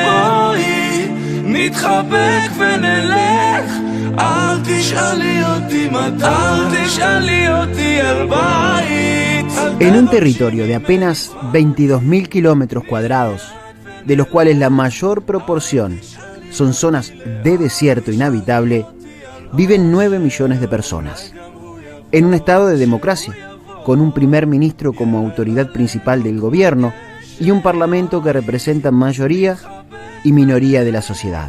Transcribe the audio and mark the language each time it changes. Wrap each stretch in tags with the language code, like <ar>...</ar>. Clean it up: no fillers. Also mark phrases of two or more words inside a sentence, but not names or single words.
<he>בואי נתחבק ונלך, אל תשאלי אותי מתי, אל תשאלי אותי על בית.</he> <es>En un territorio de apenas 22.000 kilómetros cuadrados, de los cuales la mayor proporción son zonas de desierto inhabitable, viven 9 millones de personas. En un estado de democracia, con un primer ministro como autoridad principal del gobierno y un parlamento que representa mayoría y minoría de la sociedad.</es>